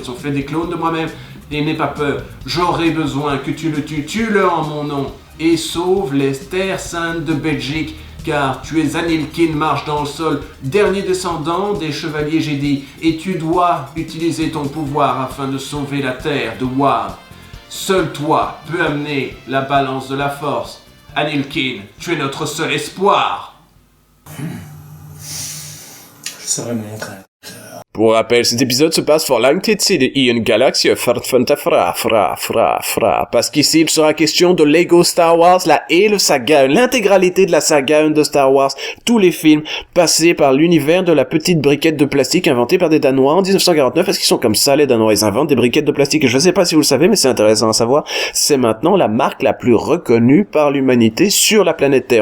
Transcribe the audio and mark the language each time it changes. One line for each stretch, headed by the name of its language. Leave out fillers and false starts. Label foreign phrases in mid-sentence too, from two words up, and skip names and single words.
French: Ils ont fait des clones de moi-même, et n'aie pas peur, j'aurai besoin que tu le tues, tue-le en mon nom, et sauve les terres saintes de Belgique, car tu es Anilkin marche dans le sol, dernier descendant des chevaliers Jedi, et tu dois utiliser ton pouvoir afin de sauver la terre de Wavre. Seul toi peux amener la balance de la force. Anilkin, tu es notre seul espoir. Je serai mon frère. Pour rappel, cet épisode se passe
Danish: for lang tid siden i en galaxie
French: parce qu'ici il sera question de Lego Star Wars, la
Danish: hele saga,
French: l'intégralité de la saga 1 de Star Wars, tous les films passés par l'univers de la petite briquette de plastique inventée par des Danois en 1949, parce qu'ils sont comme ça les Danois, ils inventent des briquettes de plastique, et je sais pas si vous le savez, mais c'est intéressant à savoir, c'est maintenant la marque la plus reconnue par l'humanité sur la planète Terre.